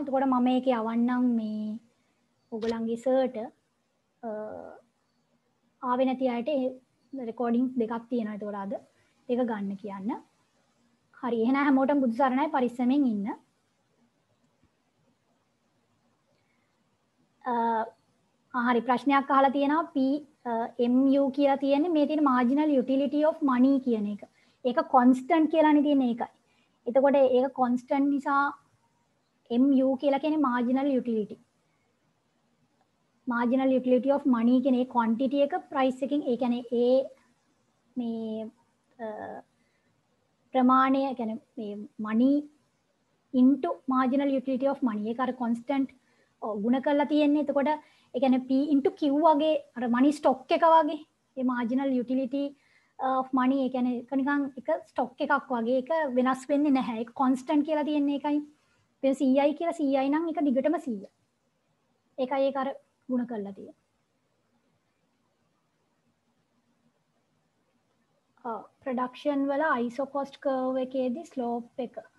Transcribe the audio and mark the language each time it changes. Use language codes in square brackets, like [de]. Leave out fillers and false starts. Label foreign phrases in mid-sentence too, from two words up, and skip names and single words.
[si] එතකොට මම මේක යවන්නම් මේ ඔයගලන්ගේ සර්ට ආවේ නැති අයට රෙකෝඩින්ග්ස් දෙකක් තියෙනවා. එතකොට අද ඒක ගන්න කියන්න. හරි එහෙනම් හැමෝටම බුදු සරණයි පරිස්සමෙන් ඉන්න. හරි ප්‍රශ්නයක් අහලා තියෙනවා PMU කියලා තියෙන්නේ මේ තියෙන [en] marginal utility of money [si] කියන එක. ඒක constant කියලානේ තියෙන්නේ ඒකයි. එතකොට ඒක constant නිසා MU කියලා කියන්නේ [en] marginal utility. marginal utility of money [si] කියන ඒ quantity එක price එකකින් ඒ කියන්නේ ඒ මේ ප්‍රමාණය කියන්නේ මේ [en] money into marginal utility of money [si] ඒක අර constant ගුණ කරලා තියෙන්නේ. එතකොට ඒ කියන්නේ [en] P into Q [si] වගේ අර [en] money stock [si] එක වගේ ඒ [en] marginal utility of money [si] ඒ කියන්නේ ඒක නිකන් එක stock එකක් වගේ ඒක වෙනස් වෙන්නේ නැහැ. ඒක constant කියලා තියෙන්නේ ඒකයි. දැන් CI කියලා CI නම් ඒක දිගටම 100. ඒකයි ඒක අර ගුණ කරලා තියෙන්නේ. ප්‍රොඩක්ෂන් වල [en] ISO cost curve [si] එකේදී slope එක.